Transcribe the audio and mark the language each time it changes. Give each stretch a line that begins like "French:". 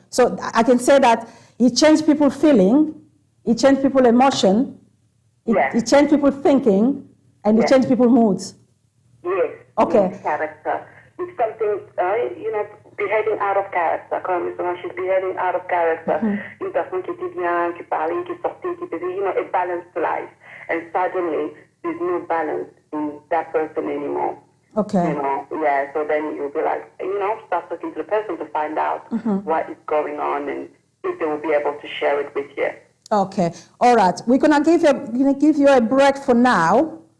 English: So I can say that it changed people's feeling, it changed people's emotion, it changed people's thinking, and it changed people's moods. Yes. Okay. Character. It's something, you know, behaving out of character.
French: Comme justement,
English: she's behaving out of character.
French: Une personne qui était bien, qui parlait, qui sortait, qui faisait,
English: you know, a balanced life. And suddenly, there's no balance in that person anymore. Okay. You know, so then you'll be like, you know, start talking to the person to find out what is going on and if they will be able to share it with you. Okay. All right. We're gonna give you a break for now.